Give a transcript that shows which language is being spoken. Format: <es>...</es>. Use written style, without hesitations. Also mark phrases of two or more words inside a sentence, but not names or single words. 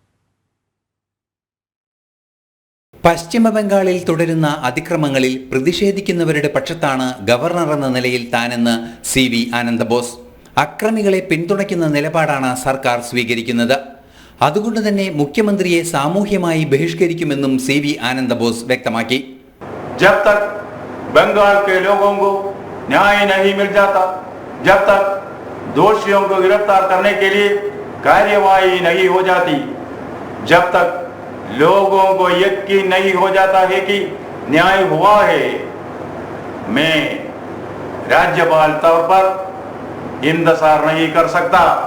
<ml>പശ്ചിമ ബംഗാളിൽ തുടരുന്ന അതിക്രമങ്ങളിൽ പ്രതിഷേധിക്കുന്നവരുടെ പക്ഷത്താണ് ഗവർണർ എന്ന നിലയിൽ താനെന്ന് CV ആനന്ദബോസ്. അക്രമികളെ പിന്തുണയ്ക്കുന്ന നിലപാടാണ് സർക്കാർ സ്വീകരിക്കുന്നത്. അതുകൊണ്ട് തന്നെ മുഖ്യമന്ത്രിയെ സാമൂഹ്യമായി ബഹിഷ്കരിക്കുമെന്നും CV ആനന്ദബോസ് വ്യക്തമാക്കി.</ml> <hi>जब तक बंगाल के लोगों को न्याय नहीं मिल जाता, जब तक दोषियों को गिरफ्तार करने के लिए कार्यवाही नहीं हो जाती, जब तक लोगों को यकीन नहीं हो जाता है कि न्याय हुआ है, मैं राज्यपाल तौर पर इंतजार नहीं कर सकता।</hi>